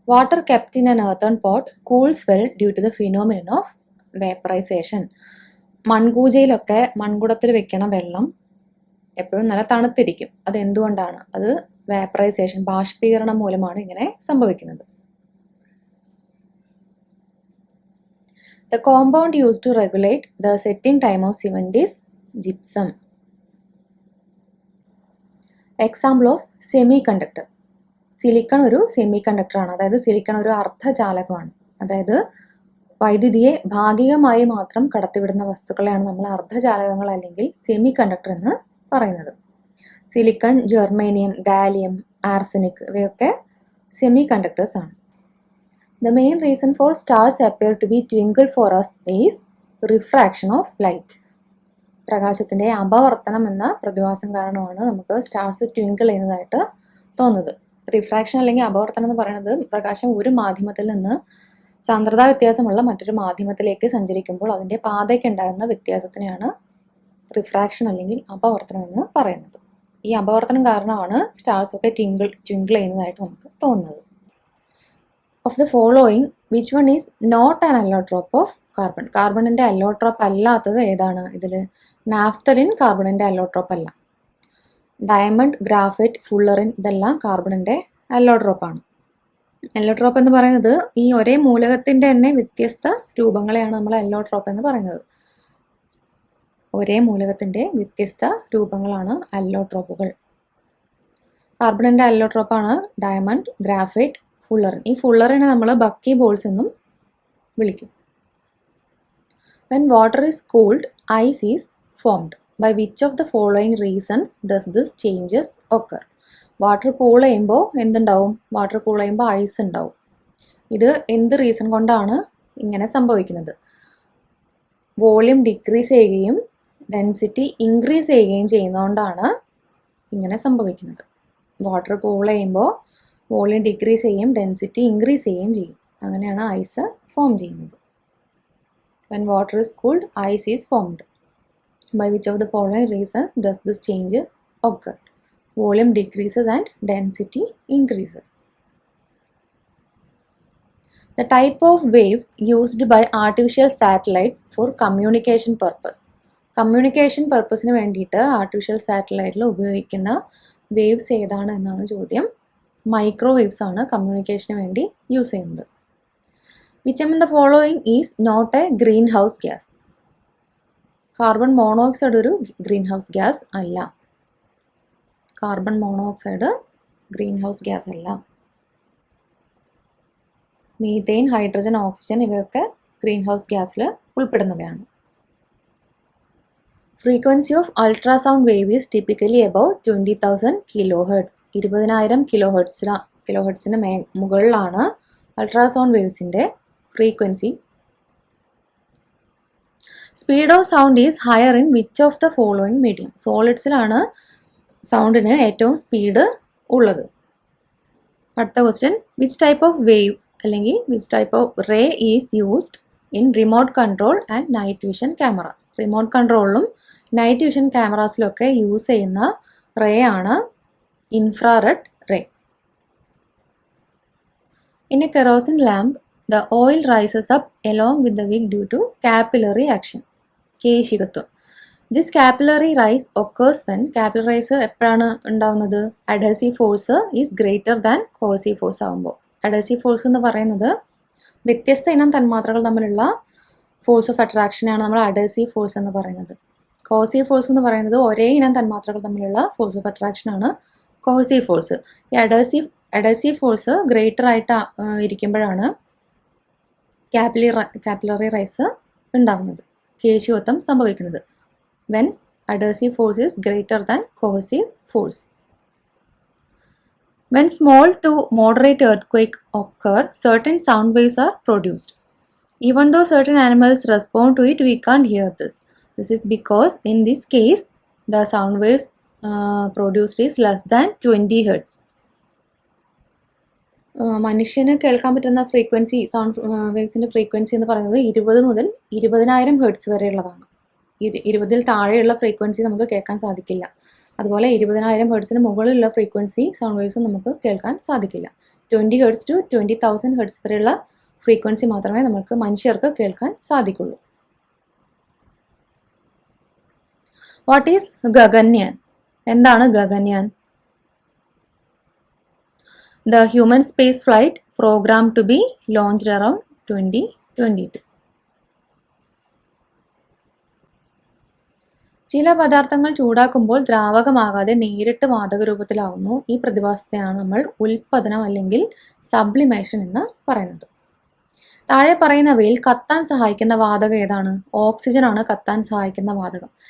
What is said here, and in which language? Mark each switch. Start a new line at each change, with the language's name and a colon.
English: Water kept in an earthen pot cools well due to the phenomenon of vaporization.
Malayalam: മൺകൂജയിലൊക്കെ മൺകുടത്തിൽ വെക്കണ വെള്ളം എപ്പോഴും നല്ല തണുത്തിരിക്കും. അത് എന്തുകൊണ്ടാണ്? അത് വാപ്പറൈസേഷൻ, ബാഷ്പീകരണം മൂലമാണ് ഇങ്ങനെ സംഭവിക്കുന്നത്.
English: The compound used to regulate the setting time of cement is gypsum. Example of semiconductor.
Malayalam: Silicon ഒരു സെമി കണ്ടക്ടറാണ്, അതായത് സിലിക്കൺ ഒരു അർദ്ധചാലകമാണ്. അതായത് വൈദ്യുതിയെ ഭാഗികമായി മാത്രം കടത്തിവിടുന്ന വസ്തുക്കളെയാണ് നമ്മൾ അർദ്ധചാലകങ്ങൾ അല്ലെങ്കിൽ സെമി കണ്ടക്ടർ എന്ന് പറയുന്നത്. സിലിക്കൺ, ജെർമേനിയം, ഗാലിയം, ആർസനിക് ഇവയൊക്കെ സെമി കണ്ടക്ടേഴ്സ് ആണ്.
English: The main reason for stars appear to be twinkle for us is refraction of light.
Malayalam: പ്രകാശത്തിൻ്റെ അപവർത്തനം എന്ന പ്രതിഭാസം കാരണമാണ് നമുക്ക് സ്റ്റാർസ് ട്വിങ്കിൾ ചെയ്യുന്നതായിട്ട് തോന്നുന്നത്. റിഫ്രാക്ഷൻ അല്ലെങ്കിൽ അപവർത്തനം എന്ന് പറയുന്നത് പ്രകാശം ഒരു മാധ്യമത്തിൽ നിന്ന് സാന്ദ്രതാ വ്യത്യാസമുള്ള മറ്റൊരു മാധ്യമത്തിലേക്ക് സഞ്ചരിക്കുമ്പോൾ അതിൻ്റെ പാതയ്ക്ക് ഉണ്ടാകുന്ന വ്യത്യാസത്തിനെയാണ് റിഫ്രാക്ഷൻ അല്ലെങ്കിൽ അപവർത്തനം എന്ന് പറയുന്നത്. ഈ അപവർത്തനം കാരണമാണ് സ്റ്റാർസ് ഒക്കെ ട്വിങ്കിൾ ചെയ്യുന്നതായിട്ട് നമുക്ക് തോന്നുന്നത്.
English: Of the following, which one is not an allotrope of carbon?
Malayalam: കാർബണിൻ്റെ അല്ലോട്രോപ്പ് അല്ലാത്തത് ഏതാണ്? ഇതിൽ നാഫ്തലിൻ കാർബണിൻ്റെ അല്ലോട്രോപ്പ് അല്ല. ഡയമണ്ട്, ഗ്രാഫൈറ്റ്, ഫുള്ളറിൻ ഇതെല്ലാം കാർബണിൻ്റെ അല്ലോട്രോപ്പാണ്. അല്ലോട്രോപ്പ് എന്ന് പറയുന്നത് ഈ ഒരേ മൂലകത്തിൻ്റെ തന്നെ വ്യത്യസ്ത രൂപങ്ങളെയാണ് നമ്മൾ അല്ലോട്രോപ്പ് എന്ന് പറയുന്നത്. ഒരേ മൂലകത്തിൻ്റെ വ്യത്യസ്ത രൂപങ്ങളാണ് അല്ലോട്രോപ്പുകൾ. കാർബണിൻ്റെ അല്ലോട്രോപ്പാണ് ഡയമണ്ട്, ഗ്രാഫൈറ്റ്, ഫുള്ളറിൻ. ഈ ഫുള്ളറിനെ നമ്മൾ ബക്കി ബോൾസ് എന്നും വിളിക്കും.
English: When water is cooled, ice is formed. By which of the following reasons does this changes occur?
Malayalam: Water cool ചെയ്യുമ്പോൾ എന്തുണ്ടാവും? വാട്ടർ കൂൾ ചെയ്യുമ്പോൾ ഐസ് ഉണ്ടാവും. ഇത് എന്ത് റീസൺ കൊണ്ടാണ് ഇങ്ങനെ സംഭവിക്കുന്നത്? വോളിയം ഡിക്രീസ് ചെയ്യുകയും ഡെൻസിറ്റി ഇൻക്രീസ് ചെയ്യുകയും ചെയ്യുന്നതുകൊണ്ടാണ് ഇങ്ങനെ സംഭവിക്കുന്നത്. വാട്ടർ കൂൾ ചെയ്യുമ്പോൾ വോളിയം ഡിക്രീസ് ചെയ്യും, ഡെൻസിറ്റി ഇൻക്രീസ് ചെയ്യുകയും ചെയ്യും. അങ്ങനെയാണ് ഐസ് ഫോം ചെയ്യുന്നത്.
English: When water is cooled, ice is formed. By which of the following reasons does this changes occur? Volume decreases and density increases. The type of waves used by artificial satellites for communication purpose.
Malayalam: Communication പർപ്പസിന് വേണ്ടിയിട്ട് artificial സാറ്റലൈറ്റിൽ ഉപയോഗിക്കുന്ന waves ഏതാണ് എന്നാണ് ചോദ്യം. Microwaves ആണ് കമ്മ്യൂണിക്കേഷന് വേണ്ടി use ചെയ്യുന്നത്.
English: Which among the following is not a greenhouse gas?
Malayalam: Carbon monoxide ഒരു ഗ്രീൻ ഹൗസ് ഗ്യാസ് അല്ല. Carbon monoxide green house gas അല്ല. മീഥെയിൻ, ഹൈഡ്രജൻ, ഓക്സിജൻ ഇവയൊക്കെ ഗ്രീൻ ഹൗസ് ഗ്യാസിൽ ഉൾപ്പെടുന്നവയാണ്.
English: Frequency of ultrasound wave is typically about 20,000 kHz.
Malayalam: 20,000 കിലോഹെർട്സിന് മുകളിലാണ് ultrasound വേവ്സിൻ്റെ frequency.
English: Speed of sound is higher in which of the following medium?
Malayalam: സോളിഡ്സിലാണ് സൗണ്ടിന് ഏറ്റവും speed ഉള്ളത്. അടുത്ത question,
English: which type of wave
Malayalam: അല്ലെങ്കിൽ
English: Which type of ray is used in remote control and night vision camera?
Malayalam: Remote കൺട്രോളിലും night vision ക്യാമറാസിലൊക്കെ use ചെയ്യുന്ന ray ആണ് infrared ray.
English: In a kerosene lamp, the oil rises up along with the wick due to capillary action.
Malayalam: കേശികത്വം.
English: this capillary rise occurs when
Malayalam: capillary rice എപ്പോഴാണ് ഉണ്ടാവുന്നത്?
English: adhesive force is greater than cohesive force
Malayalam: ആകുമ്പോൾ. അഡഹസീവ് force എന്ന് പറയുന്നത് വ്യത്യസ്ത ഇനം തന്മാത്രകൾ തമ്മിലുള്ള force of അട്രാക്ഷനാണ് നമ്മൾ അഡഹസീവ് ഫോഴ്സ് എന്ന് പറയുന്നത്. കോഹസീവ് ഫോഴ്സ് എന്ന് പറയുന്നത് ഒരേ ഇനം തന്മാത്രകൾ തമ്മിലുള്ള ഫോഴ്സ് ഓഫ് അട്രാക്ഷനാണ് കോഹസീവ് ഫോഴ്സ്. ഈ അഡഹസീവ് ഫോഴ്സ് ഗ്രേറ്റർ ആയിട്ട് ഇരിക്കുമ്പോഴാണ് കാപ്പിലറി റൈസ് ഉണ്ടാകുന്നത്, കേശികത്വം സംഭവിക്കുന്നത്.
English: When adhesive force is greater than cohesive force. When small to moderate earthquake occur, certain sound waves are produced. Even though certain animals respond to it, we can't hear this. This is because in this case, the sound waves produced is less than 20 Hz.
Malayalam: മനുഷ്യന് കേൾക്കാൻ പറ്റുന്ന frequency, sound വേവ്സിൻ്റെ frequency എന്ന് പറയുന്നത് 20 മുതൽ 20,000 hertz വരെയുള്ളതാണ്. 20ൽ താഴെയുള്ള frequency നമുക്ക് കേൾക്കാൻ സാധിക്കില്ല. അതുപോലെ 20,000 ഹെർട്സിന് മുകളിലുള്ള ഫ്രീക്വൻസി സൗണ്ട് വേവ്സും നമുക്ക് കേൾക്കാൻ സാധിക്കില്ല. 20 ഹെർട്സ് ടു 20,000 ഹെർട്സ് വരെയുള്ള ഫ്രീക്വൻസി മാത്രമേ നമുക്ക് മനുഷ്യർക്ക് കേൾക്കാൻ സാധിക്കുള്ളൂ.
English: What is Gaganyaan?
Malayalam: എന്താണ് Gaganyaan?
English: The human space flight programmed to be launched around 2022.
Malayalam: ചില പദാർത്ഥങ്ങൾ ചൂടാക്കുമ്പോൾ ദ്രാവകമാകാതെ നേരിട്ട് വാതക രൂപത്തിലാവുന്നു. ഈ പ്രതിഭാസത്തെയാണ് നമ്മൾ ഉൽപ്പതനം അല്ലെങ്കിൽ സബ്ലിമേഷൻ എന്ന് പറയുന്നത്. താഴെ പറയുന്നവയിൽ കത്താൻ സഹായിക്കുന്ന വാതകം ഏതാണ്? ഓക്സിജൻ ആണ് കത്താൻ സഹായിക്കുന്ന വാതകം.